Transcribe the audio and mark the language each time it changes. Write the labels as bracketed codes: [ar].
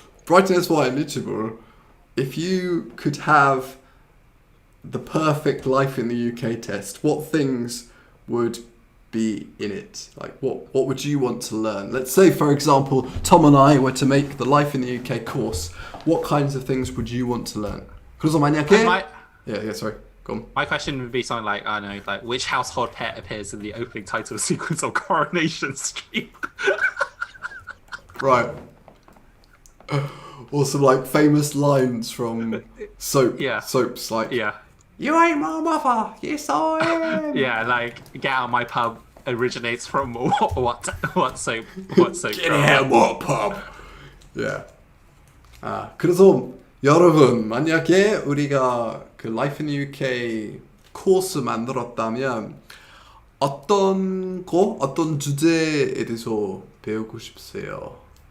[en] Brighton SY and Lichtenberg, if you could have the perfect Life in the UK test, what things would be in it? Like what would you want to learn? Let's say, for example, Tom and I were to make the Life in the UK course. What kinds of things would you want to learn? [ko] 그래서 만약에 [en] sorry. Go on. My question would be something like, I don't know, like which household pet appears in the opening title sequence of Coronation Street? Right. Or some like famous lines from soaps like "You ain't my mother, yes I am." Yeah, like "Get Out of My Pub" originates from what soap? Get out of my pub. Yeah. [ko] 그래서 여러분, 만약에 우리가 그 Life in the UK 코र्스 만들었다면 어떤 주제에 대해서 배우고 싶으세요?